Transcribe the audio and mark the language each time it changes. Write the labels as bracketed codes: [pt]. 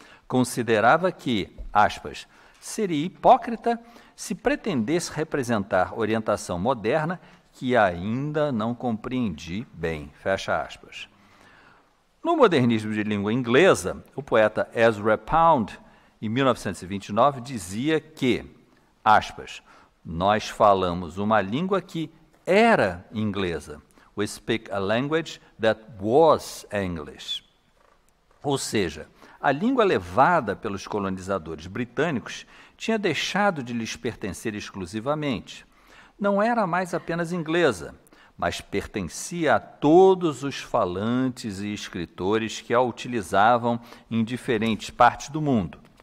[pt] Considerava que, aspas, seria hipócrita se pretendesse representar orientação moderna que ainda não compreendi bem, fecha aspas. No modernismo de língua inglesa, o poeta Ezra Pound, em 1929, dizia que, aspas, nós falamos uma língua que era inglesa. [en] We speak a language that was English. [pt] Ou seja, a língua levada pelos colonizadores britânicos tinha deixado de lhes pertencer exclusivamente. Não era mais apenas inglesa, mas pertencia a todos os falantes e escritores que a utilizavam em diferentes partes do mundo.